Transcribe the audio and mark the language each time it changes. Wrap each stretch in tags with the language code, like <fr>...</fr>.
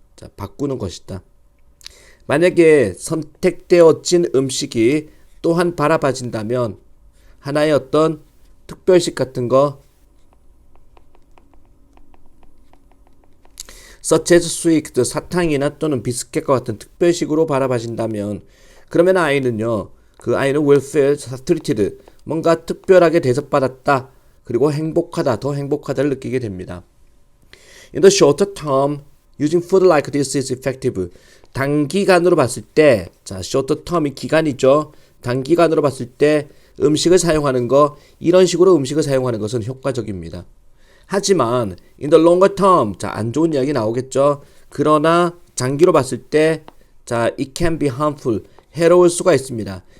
<ko>자, 바꾸는 것이다. 만약에 선택되어진 음식이 또한 바라봐진다면 하나의 어떤 특별식 같은 거</ko> <en>such as sweet,</en> <ko>사탕이나 또는 비스켓과 같은 특별식으로 바라봐진다면 그러면 아이는요 그 아이는</ko> <en>will feel treated</en> <ko>뭔가 특별하게 대접받았다 그리고 행복하다 더 행복하다를 느끼게 됩니다.</ko> <en>In the shorter term, using food like this is effective.</en> <ko>단기간으로 봤을 때, 자, short term이 기간이죠. 단기간으로 봤을 때 음식을 사용하는 거, 이런 식으로 음식을 사용하는 것은 효과적입니다. 하지만</ko> <en>in the longer term,</en> <ko>자, 안 좋은 이야기 나오겠죠. 그러나 장기로 봤을 때, 자,</ko> <en>it can be harmful,</en> <ko>해로울 수가 있습니다.</ko>